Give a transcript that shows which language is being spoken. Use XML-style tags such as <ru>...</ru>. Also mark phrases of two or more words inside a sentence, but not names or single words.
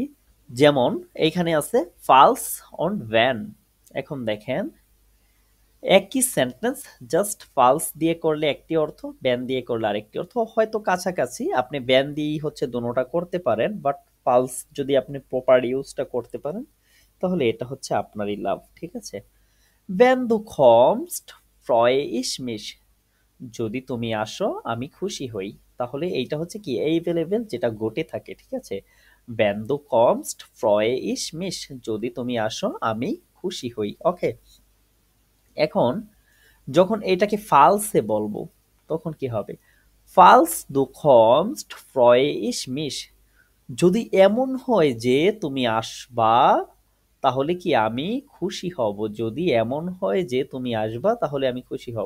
<bn>যেমন এইখানে আছে</bn> <de>falls und wenn,</de> <bn>এখন দেখেন একই সেন্টেন্স, জাস্ট ফালস দিয়ে করলে একটি অর্থ, ব্যান দিয়ে করলে আরেকটি অর্থ, হয়তো কাছাকাছি, আপনি ব্যান দিয়েই হচ্ছে দোনোটা করতে পারেন, বাট ফালস যদি আপনি</bn> <en>proper useটা</en> <bn>করতে পারেন তাহলে এটা হচ্ছে আপনারই লাভ, ঠিক আছে।</bn> <de>Wenn du kommst, freue ich mich,</de> <bn>যদি তুমি আসো আমি খুশি হই, তাহলে এইটা হচ্ছে কি এইভেলেবেল যেটা ঘটে থাকে, ঠিক আছে।</bn> <de>Wenn du kommst, freue ich mich,</de> <bn>যদি তুমি আসো আমি খুশি হই, ওকে। এখন যখন এটাকে ফালসে বলবো তখন কি হবে,</bn> <de>Falls du kommst, freue ich mich,</de> <bn>যদি এমন হয় যে তুমি আসবা তাহলে কি আমি খুশি হব, যদি এমন হয় যে তুমি আসবা তাহলে আমি খুশি হব।</bn>